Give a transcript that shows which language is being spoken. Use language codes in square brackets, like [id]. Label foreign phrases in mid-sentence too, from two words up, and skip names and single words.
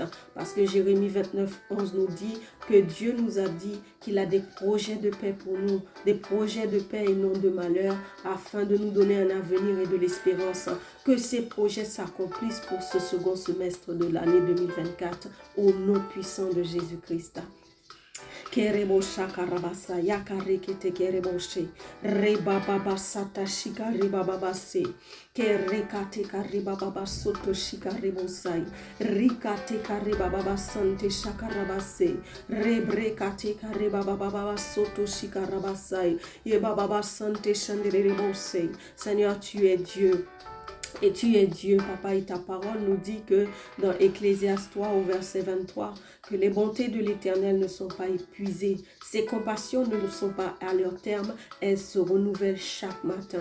[fr] Parce que Jérémie 29, 11 nous dit que Dieu nous a dit qu'il a des projets de paix pour nous, des projets de paix et non de malheur, afin de nous donner un avenir et de l'espérance. Que ces projets s'accomplissent pour ce second semestre de l'année 2024 au nom puissant de Jésus-Christ. Kerebo shakarabasa yakarekete kereboshe reba baba sata shikari baba base kerekate kariba baba soto shikarebosai rikate kariba baba sante shakarabase rebrekate kariba baba soto shikarabasai ye baba sante shanderebose. Seigneur, tu es Dieu. Et tu es Dieu, Papa, et ta parole nous dit que dans Ecclésiaste 3 au verset 23, que les bontés de l'Éternel ne sont pas épuisées, ses compassions ne sont pas à leur terme, elles se renouvellent chaque matin.